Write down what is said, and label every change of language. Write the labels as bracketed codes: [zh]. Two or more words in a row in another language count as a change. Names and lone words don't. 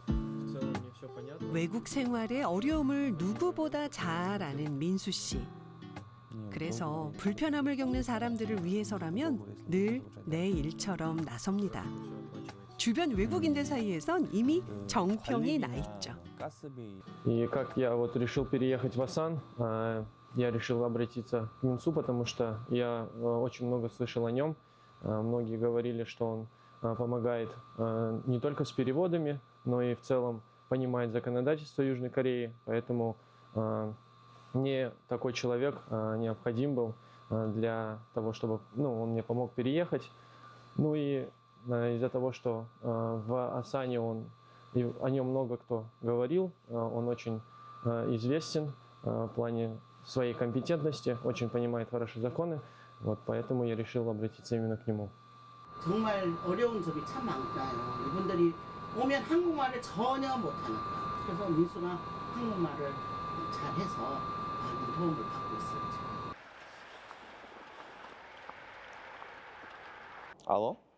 [ko] 외국 생활의 어려움을 누구보다 잘 아는 민수 씨. 그래서 불편함을 겪는 사람들을 위해서라면 늘 내 일처럼 나섭니다. 주변 외국인들 사이에선 이미 정평이 나 있죠. [ru] И как я вот решил переехать в Асан, я решил обратиться к Минсу, потому что я очень много слышал о нем. Многие говорили, что он помогает не только с переводами, но и в целом понимает законодательство Южной Кореи. Поэтому мне такой человек необходим был для того, чтобы он мне помог переехать. Ну и из-за того, что в Асане о нем много кто говорил, он очень известен в плане своей компетентности, очень понимает хорошо законы, вот поэтому я решил обратиться именно к нему. [ko] 정말 어려운 점이 참 많아요. 이분들이 오면 한국말을 전혀 못하는 거예요. 그래서 민수가 한국말을 잘해서 많은 도움을 받고 있어요. 알로?